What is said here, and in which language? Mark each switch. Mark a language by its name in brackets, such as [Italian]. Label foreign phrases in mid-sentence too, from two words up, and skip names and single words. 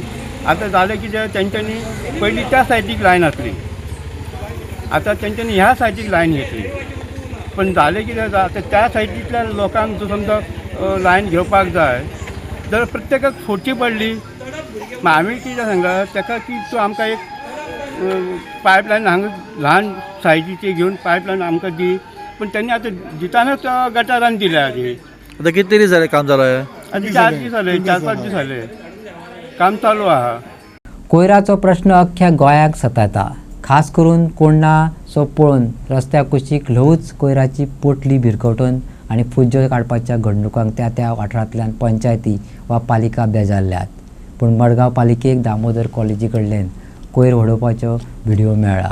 [Konkani] आतां जालें कितें तेंच्यांनी पयलीं त्या सायडीक लायन आसली आतां तेंच्यांनी ह्या सायडीक लायन घेतली पण जालें कितें आतां त्या सायडींतल्या लोकांक जर समजा लायन घेवपाक जाय जाल्यार प्रत्येकाक फोडची पडली. हांवें कितें सांगलां ताका की तूं आमकां एक पायपलायन हांगा ल्हान सायजीची घेवन पायपलायन आमकां दी पण त्यांनी आता दितानाच गटारान दिल्या आधी. [Marathi] आता किती दिवस झाले काम चालू आहे? [Konkani] आधी 4 दिवस झाले, 4-5 दिवस झाले काम चालू आहा. कोयराचो प्रश्न अख्ख्या गोंयाक सताता. खास करून कोण्णाचो पळोवन रस्त्या कुशीक ल्हवूच कोयराची पोटली भिरकवटून आनी फुज्यो काडपाच्या घडणुकांक त्या त्या वाठारांतल्यान पंचायती वा पालिका बेजारल्यात. पूण मडगांव पालिकेक दामोदर कॉलेजी कडल्यान कोयर वडोवपाचो व्हिडिओ मेळ्ळा.